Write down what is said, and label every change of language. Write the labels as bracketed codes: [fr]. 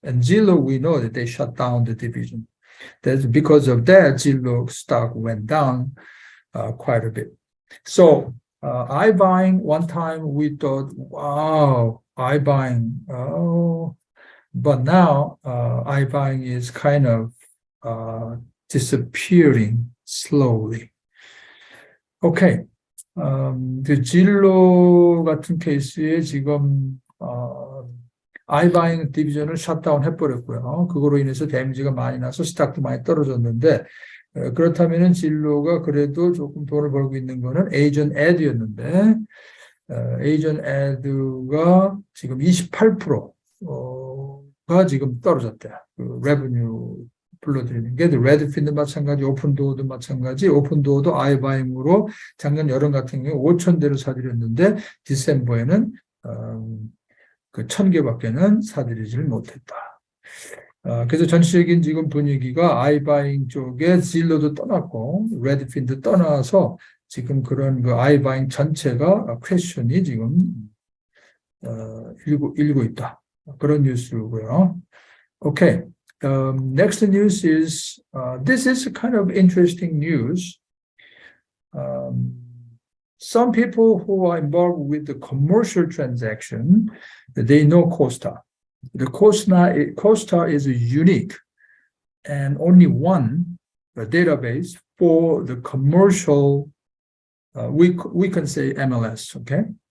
[en] And Zillow, we know that they shut down the division. That's because of that, Zillow stock went down quite a bit. So iBuying, one time we thought, wow, iBuying, oh. But now iBuying is kind of disappearing slowly. Okay. [ko] 그 진로 같은 케이스에 지금 iBuying 디비전을 셧다운 해버렸고요. 그거로 인해서 데미지가 많이 나서 스탁도 많이 떨어졌는데 그렇다면은 진로가 그래도 조금 돈을 벌고 있는 거는 에이전 애드였는데 에이전 애드가 지금 28%가 지금 떨어졌대요. 그 레버뉴 불러드리는 게 레드핀도 마찬가지, 오픈도어도 마찬가지. 오픈도어도 iBuying으로 작년 여름 같은 경우 5,000대를 사들였는데 디셈버에는 그 1,000개밖에는 사들이지를 못했다. 그래서 전체적인 지금 분위기가 iBuying 쪽에 질로도 떠났고 레드핀도 떠나서 지금 그런 그 iBuying 전체가 퀘스천이 지금 일고 있다. 그런 뉴스고요. 오케이. [en] Next news is, this is kind of interesting news. Some people who are involved with the commercial transaction, they know Costa. The Costa is unique and only one database for the commercial, we can say MLS, okay?